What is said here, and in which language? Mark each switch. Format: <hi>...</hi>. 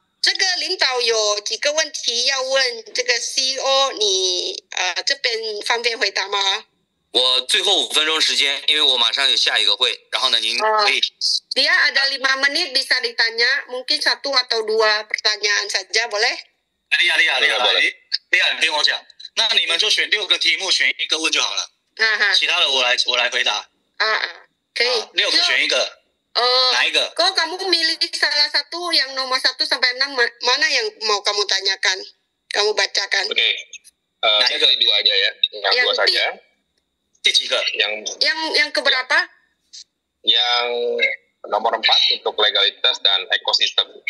<zh>这个领导有几个问题要问这个 CEO， 你这边方便回答吗？我最后5分钟时间，因为我马上有下一个会，然后呢，您可以</zh> <id>Dia ada 5 menit bisa ditanya, mungkin 1 atau 2 pertanyaan saja boleh?</id> <zh>利亚，</zh> <id>boleh.</id> <zh>利亚，你听我讲，那你们就选6个题目，选1个问就好了， 其他的我来回答。可以。 6个选1个，哪一个？</zh> <id>Kok kamu milih salah satu yang nomor 1 sampai 6 mana yang mau kamu tanyakan? Kamu bacakan. Oke. Saya pilih 2 aja ya. Yang 2 saja.</id> <zh>第几个？</zh> <id>Yang keberapa? Yang nomor 4 untuk legalitas dan ekosistem.</id>